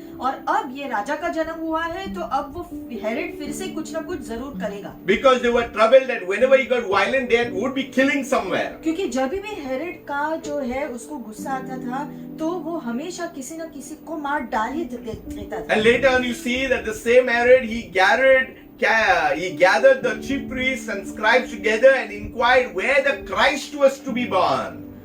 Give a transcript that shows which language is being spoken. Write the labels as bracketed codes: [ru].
[hi] और अब ये राजा का जन्म हुआ है तो अब वो हेरोड फिर से कुछ ना कुछ जरूर करेगा, [en] Because they were troubled that whenever he got violent, they would be killing somewhere. [hi] क्योंकि जब भी हेरोड का जो है उसको गुस्सा आता था तो वो हमेशा किसी न किसी को मार डाल ही देता था। [en] And later on, you see that the same Herod, he gathered the chief priests and scribes together and inquired where the Christ was to be born.